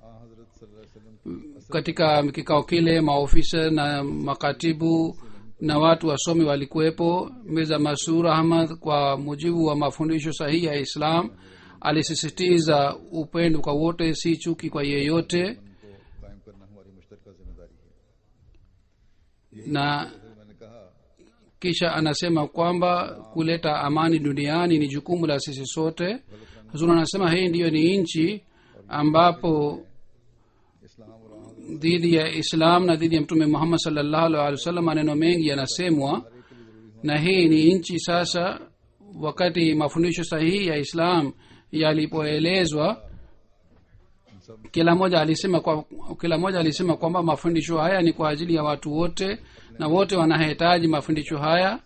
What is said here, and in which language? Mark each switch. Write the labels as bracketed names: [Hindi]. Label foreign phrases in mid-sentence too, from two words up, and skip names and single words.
[Swahili] Katika kikao kile maofisa na makatibu na watu wasomi walikuwepo. Mirza Masroor Ahmad, kwa mujibu wa mafundisho sahihi ya Islam, alisisitiza upendo kwa wote, si chuki kwa yeyote, [Urdu] کو قائم کرنا ہماری مشترکہ ذمہ داری ہے. [Swahili] na [Urdu] میں نے کہا [Swahili] kisha anasema kwamba kuleta amani duniani ni jukumu la sisi sote. Hazur anasema hii ndiyo ni nchi ambapo [Urdu] اسلام اور [Swahili] dhidi ya Islam na dhidi ya Mtume Muhammad [Arabic] صلى الله عليه وسلم [Swahili] maneno mengi yanasemwa, na hii ni nchi sasa, wakati mafundisho sahihi ya Islam yalipoelezwa, kila mmoja alisema kwamba mafundisho haya ni kwa ajili ya watu wote na wote wanahitaji mafundisho haya.